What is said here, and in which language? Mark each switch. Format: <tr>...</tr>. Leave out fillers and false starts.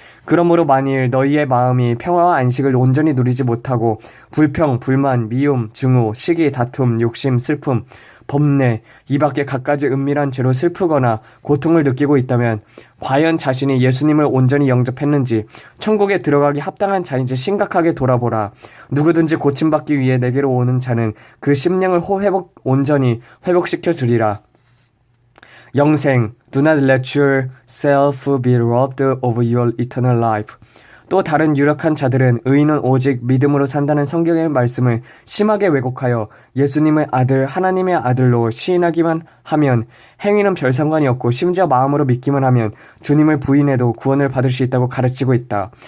<ko>그러므로 만일 너희의 마음이 평화와 안식을 온전히 누리지 못하고 불평, 불만, 미움, 증오, 시기, 다툼, 욕심, 슬픔, 범내, 이 밖에 갖가지 은밀한 죄로 슬프거나 고통을 느끼고 있다면 과연 자신이 예수님을 온전히 영접했는지 천국에 들어가기 합당한 자인지 심각하게 돌아보라. 누구든지 고침받기 위해 내게로 오는 자는 그 심령을 온전히 회복시켜 주리라. 영생,</ko> <en>do not let yourself be robbed of your eternal life.</en> <ko>또 다른 유력한 자들은 의인은 오직 믿음으로 산다는 성경의 말씀을 심하게 왜곡하여 예수님의 아들, 하나님의 아들로 시인하기만 하면 행위는 별 상관이 없고 심지어 마음으로 믿기만 하면 주님을 부인해도 구원을 받을 수 있다고 가르치고 있다.</ko>